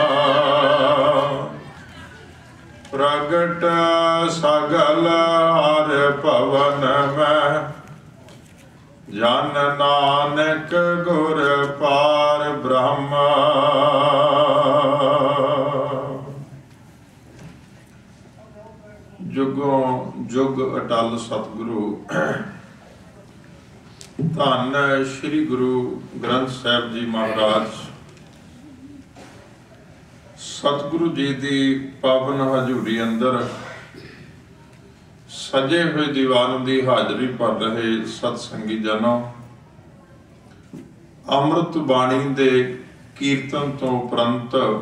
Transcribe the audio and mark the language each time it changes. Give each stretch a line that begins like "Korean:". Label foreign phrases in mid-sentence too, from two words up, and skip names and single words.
Punjabi: ਪ੍ਰਗਟ ਸਗਲ ਹਰਿ ਭਵਨ ਮੈਂ, ਜਨ ਨਾਨਕ ਗੁਰ ਪਾਰਬ੍ਰਹਮ। ਜੁਗੋ ਜੁਗ ਅਟੱਲ ਸਤਿਗੁਰੂ ਧੰਨ ਸ੍ਰੀ ਗੁਰੂ ਗ੍ਰੰਥ ਸਾਹਿਬ ਜੀ ਮਹਾਰਾਜ
Hindi: सतगुरु जी की पावन हजूरी अंदर सजे हुए दीवान की हाजरी भर रहे सतसंगी जनों,
Punjabi: ਅੰਮ੍ਰਿਤ ਬਾਣੀ ਦੇ ਕੀਰਤਨ ਤੋਂ ਉਪਰੰਤ